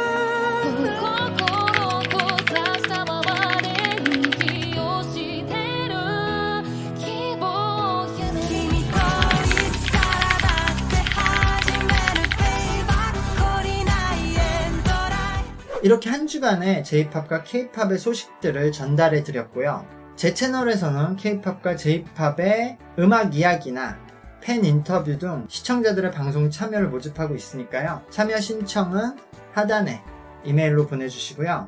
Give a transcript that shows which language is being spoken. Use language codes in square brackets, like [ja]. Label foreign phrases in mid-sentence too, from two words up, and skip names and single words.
[ja] 心を閉ざしたままで息をしてる希望を夢君といつからだって始めるベイバー懲りないエンドライン [ko] 이렇게 한 주간의 J-POP과 K-POP의 소식들을 전달해 드렸고요. 제 채널에서는 K-POP과 J-POP의 음악 이야기나 팬 인터뷰 등 시청자들의 방송 참여를 모집하고 있으니까요. 참여 신청은 하단에 이메일로 보내주시고요.